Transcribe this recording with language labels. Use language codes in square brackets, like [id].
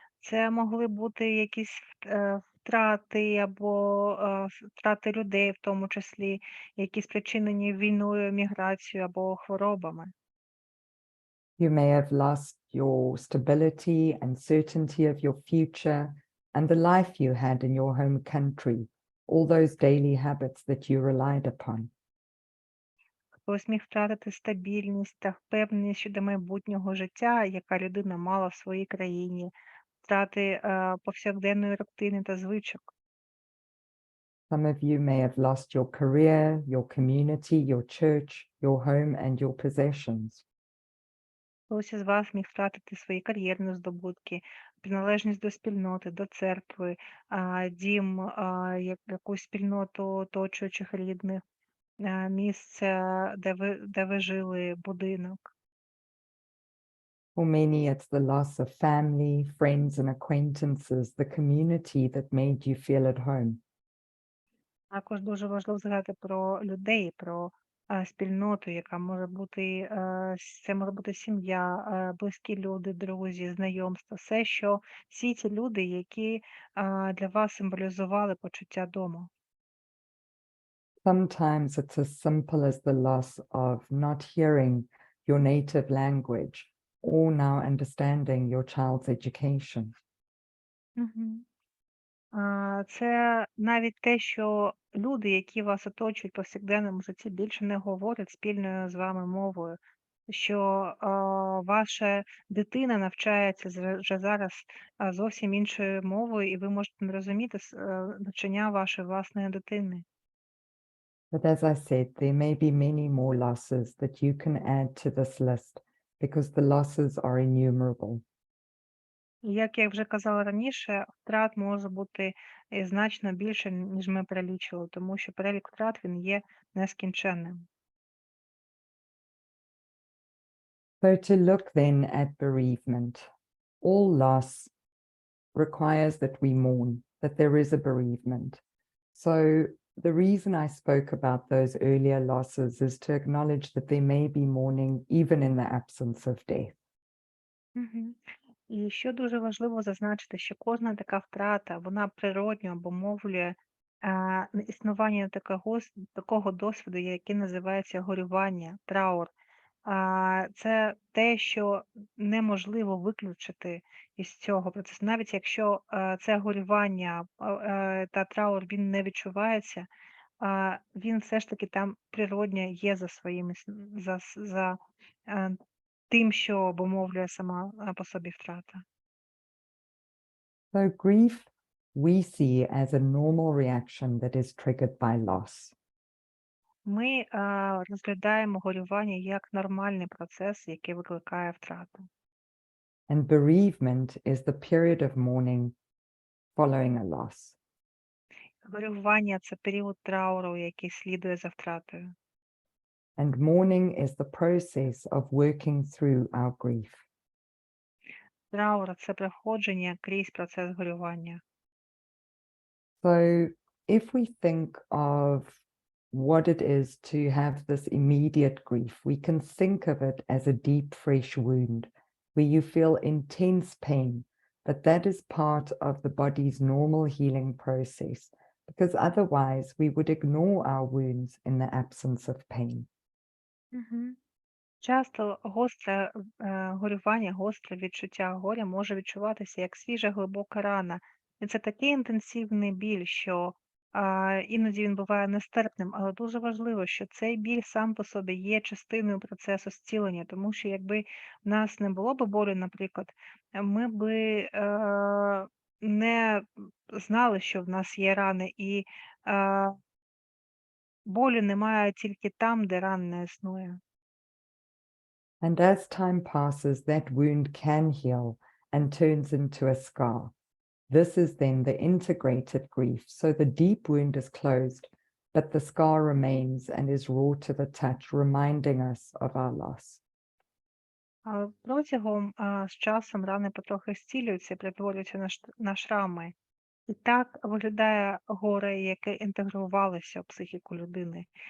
[uk] Це могли бути якісь втрати або втрати людей, в тому числі, які спричинені війною, міграцією або хворобами. [en] You may have lost your stability and certainty of your future and the life you had in your home country, all those daily habits that you relied upon. [uk] Хтось міг втратити стабільність та впевненість щодо майбутнього життя, яка людина мала в своїй країні, втрати повсякденної рутини та звичок. [en] Some of you may have lost your career, your community, your church, your home, and your possessions. [uk] Хтось із вас міг втратити свої кар'єрні здобутки, приналежність до спільноти, до церкви, дім, якусь спільноту оточуючих рідних, місце, де ви жили, будинок. [en] For many, it's the loss of family, friends, and acquaintances, the community that made you feel at home. [uk] Також дуже важливо згадати про людей, про спільноту, яка може бути, це може бути сім'я, близькі люди, друзі, знайомства, всі ці люди, які для вас символізували почуття дому. [en] Sometimes it's as simple as the loss of not hearing your native language or now understanding your child's education. Мгм. [uk] Це навіть те, що люди, які вас оточують в повсякденному житті, більше не говорять спільною з вами мовою, що ваша дитина навчається вже зараз зовсім іншою мовою, і ви можете не розуміти навчання вашої власної дитини. [en] But as I said, there may be many more losses that you can add to this list because the losses are innumerable. [uk] І як я вже казала раніше, втрат може бути значно більше, ніж ми перелічували, тому що перелік втрат він є нескінченним. [en] So to look then at bereavement, all loss requires that we mourn, that there is a bereavement. So the reason I spoke about those earlier losses is to acknowledge that there may be mourning even in the absence of death. Мгм. [uk] І що дуже важливо зазначити, що кожна така втрата, вона природньо обумовлює існування такого досвіду, який називається горювання, траур. Це те, що неможливо виключити із цього процесу. Навіть якщо це горювання та траур він не відчувається, він все ж таки там природньо є за своїми за тим, що обумовлює сама по собі втрата. [en] So grief we see as a normal reaction that is triggered by loss. [uk] Ми розглядаємо горювання як нормальний процес, який викликає втрату. [en] And bereavement is the period of mourning following a loss. [uk] Горювання це період трауру, який слідує за втратою. [en] And mourning is the process of working through our grief. [uk] Траур це проходження крізь процес горювання. [en] So if we think of what it is to have this immediate grief. We can think of it as a deep, fresh wound where you feel intense pain, but that is part of the body's normal healing process, because otherwise we would ignore our wounds in the absence of pain. Мгм. [uk] Часто гостре горювання, гостре відчуття горя може відчуватися як свіжа глибока рана. І це такий інтенсивний біль, що іноді він буває нестерпним, але дуже важливо, що цей біль сам по собі є частиною процесу зцілення, тому що якби в нас не було б болю, наприклад, ми би не знали, що в нас є рани, і е, болю немає тільки там, де ран не існує. [en] And as time passes, that wound can heal and turns into a scar. This is then the integrated grief. So the deep wound is closed, but the scar remains and is raw to the touch, reminding us of our loss. [uk] Протягом з часом рани потрохи зцілюються і перетворюються на шрами. І так виглядає горе, яке інтегрувалося в психіку людини.